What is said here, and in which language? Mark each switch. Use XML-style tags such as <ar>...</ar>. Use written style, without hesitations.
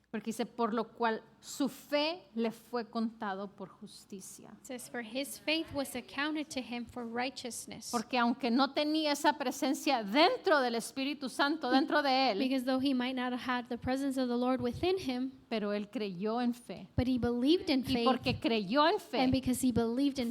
<es>Porque dice, por lo cual su fe le fue contado por justicia.</es> <en>It says, for his faith was accounted to him for righteousness.</en> <es>Porque aunque no tenía esa presencia dentro del Espíritu Santo, dentro de él,</es> <en>Because though he might not have had the presence of the Lord within him,</en> <es>pero él creyó en fe.</es> <en>but he believed in</en> <es>Y</es> <en>faith,</en> <es>porque creyó en fe,</es> <en>and because he believed in</en>